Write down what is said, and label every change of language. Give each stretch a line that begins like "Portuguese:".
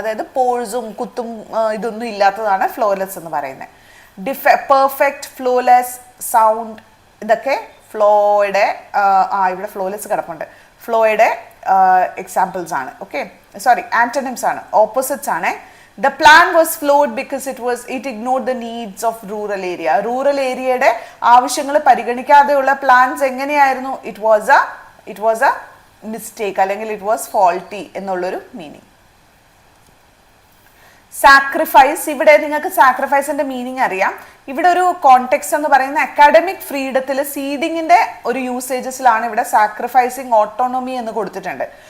Malayalam: അതായത് പോഴ്സും കുത്തും ഇതൊന്നും ഇല്ലാത്തതാണ് ഫ്ലോലെസ് എന്ന് പറയുന്നത്. പെർഫെക്റ്റ്, ഫ്ലോലെസ്, സൗണ്ട് ഇതൊക്കെ ഫ്ലോയുടെ ഇവിടെ ഫ്ലോലെസ് കിടപ്പുണ്ട്, ഫ്ലോയുടെ എക്സാമ്പിൾസ് ആണ്. ഓക്കെ, സോറി, ആന്റണിംസ് ആണ്, ഓപ്പോസിറ്റ്സ് ആണ്.
English: The plan was flawed because it ignored the needs of rural area.
Malayalam: Rural ഏരിയയുടെ ആവശ്യങ്ങൾ പരിഗണിക്കാതെയുള്ള പ്ലാൻസ് എങ്ങനെയായിരുന്നു?
English: it was a mistake
Malayalam: അല്ലെങ്കിൽ
English: it was faulty
Malayalam: എന്നുള്ളൊരു മീനിങ്. സാക്രിഫൈസ്, ഇവിടെ നിങ്ങൾക്ക് സാക്രിഫൈസിന്റെ മീനിങ് അറിയാം. ഇവിടെ ഒരു കോണ്ടെക്സ്റ്റ് എന്ന് പറയുന്ന അക്കാഡമിക് ഫ്രീഡത്തിൽ സീഡിങ്ങിന്റെ ഒരു യൂസേജസിലാണ് ഇവിടെ സാക്രിഫൈസിങ് ഓട്ടോണോമി എന്ന് കൊടുത്തിട്ടുണ്ട്.